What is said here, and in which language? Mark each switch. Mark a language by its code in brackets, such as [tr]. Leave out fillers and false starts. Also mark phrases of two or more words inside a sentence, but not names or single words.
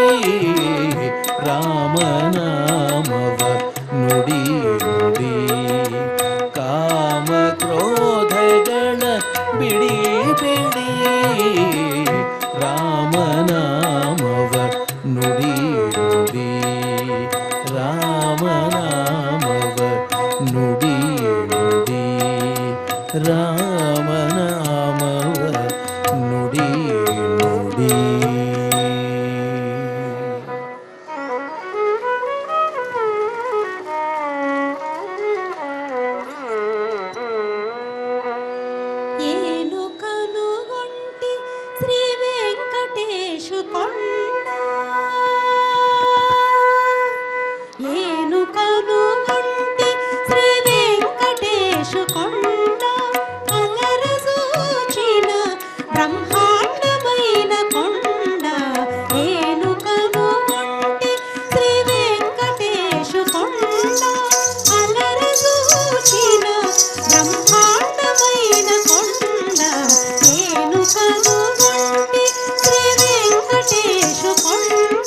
[kn] ರಾಮನಾಮವ ನುಡಿ ನುಡಿ ಕಾಮ ಕ್ರೋಧಗಳ ಬಿಡಿ ಬಿಡಿ ರಾಮನಾಮವ ನುಡಿ ನುಡಿ ರಾಮನಾಮವ ನುಡಿ ನುಡಿ ರಾಮನಾಮವ ನುಡಿ ನುಡಿ [te] ఏను కనుగొంటి శ్రీ వెంకటేశు కొండ ఏను కనుగొంటి శ్రీ వెంకటేశు కొండ అలర చూచిన బ్రహ్మాండమైన కొండ ఏను కనుగొంటి శ్రీ వెంకటేశు కొండ అలర చూచిన బ్రహ్మాండమైన కొండ ఏను కనుగొంటి శ్రీ వెంకటేశు కొండ